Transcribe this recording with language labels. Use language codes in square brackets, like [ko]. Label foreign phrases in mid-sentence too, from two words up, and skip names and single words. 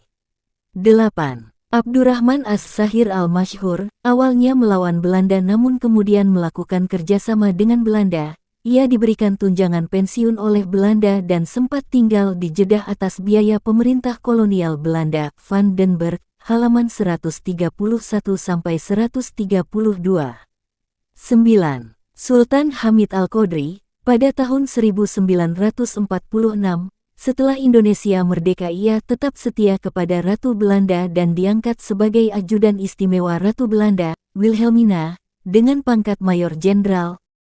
[id] 8. Abdurrahman As-Sahir Al-Masyhur, awalnya melawan Belanda namun kemudian melakukan kerjasama dengan Belanda. Ia diberikan tunjangan pensiun oleh Belanda dan sempat tinggal di Jeddah atas biaya pemerintah kolonial Belanda. Van den Berg, halaman 131-132. 9. Sultan Hamid Al-Qodri, pada tahun 1946, setelah Indonesia merdeka ia tetap setia kepada Ratu Belanda dan diangkat sebagai ajudan istimewa Ratu Belanda, Wilhelmina, dengan pangkat Mayor Jenderal.